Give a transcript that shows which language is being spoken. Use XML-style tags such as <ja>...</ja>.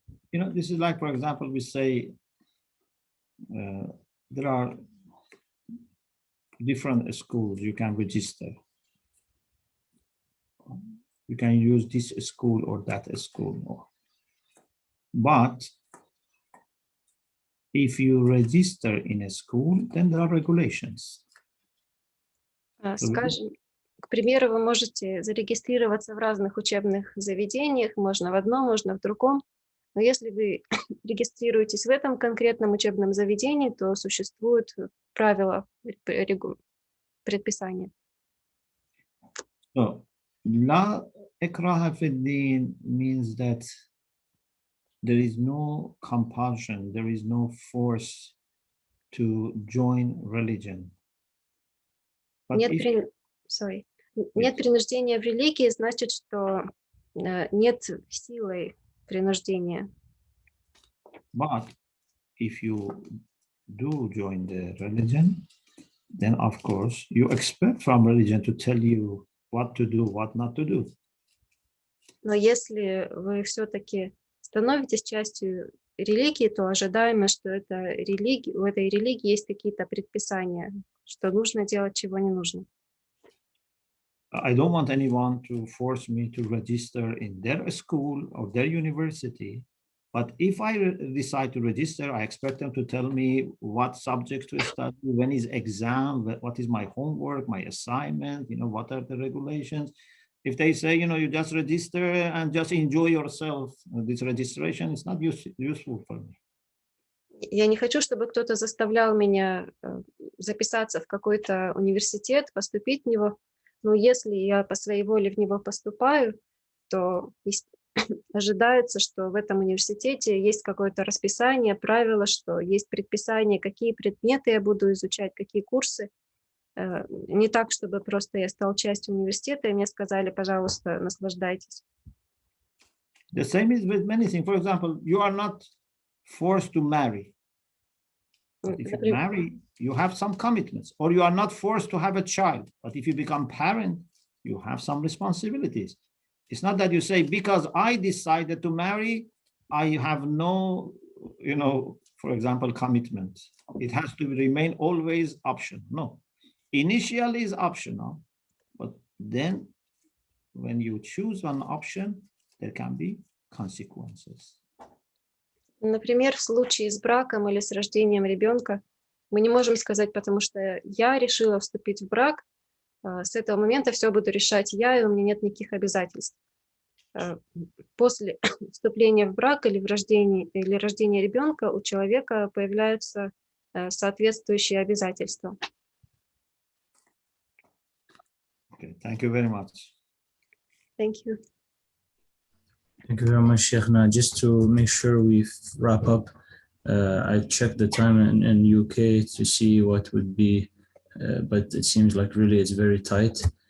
<en>You know, this is like, for example, we say there are different schools you can register. You can use this school or that school. But if you register in a school, then there are regulations.</en> <ru>Скажем, к примеру, вы можете зарегистрироваться в разных учебных заведениях, можно в одном, можно в другом. Но если вы регистрируетесь в этом конкретном учебном заведении, то существуют правила, предписания.</ru> <en>So,</en> <ar>La ikraha fi din</ar> <en>means that there is no compulsion, there is no force to join religion. But</en> <ru>Нет принуждения в религии, значит, что нет силы принуждения.</ru> <en>But if you do join the religion, then of course you expect from religion to tell you what to do, what not to do.</en> <ru>Но если вы все-таки становитесь частью религии, то ожидаемо, что у этой религии есть какие-то предписания, что нужно делать, чего не нужно.</ru> <en>I don't want anyone to force me to register in their school or their university. But if I decide to register, I expect them to tell me what subjects to study, when is exam, what is my homework, my assignment, what are the regulations. If they say, you just register and just enjoy yourself, this registration is not useful for me.</en> <ru>Я не хочу, чтобы кто-то заставлял меня записаться в какой-то университет, поступить в него. Но если я по своей воле в него поступаю, то ожидается, что в этом университете есть какое-то расписание, правила, что есть предписание, какие предметы я буду изучать, какие курсы. Не так, чтобы просто я стал частью университета, и мне сказали, пожалуйста, наслаждайтесь.</ru> <en>The same is with many things. For example, you are not forced to marry. But if you marry, you have some commitments, or you are not forced to have a child. But if you become parent, you have some responsibilities. It's not that you say, because I decided to marry, I have no, for example, commitment. It has to remain always optional. No, initially is optional, but then when you choose one option, there can be consequences.</en> <ru>Например, в случае с браком или с рождением ребенка мы не можем сказать, потому что я решила вступить в брак, с этого момента все буду решать я, и у меня нет никаких обязательств. После вступления в брак или рождения ребенка у человека появляются соответствующие обязательства.</ru> <en>Okay, thank you very much. Thank you. Thank you very much, Sheikhna. Just to make sure we wrap up, I checked the time in UK to see what would be, but it seems like really it's very tight.</en>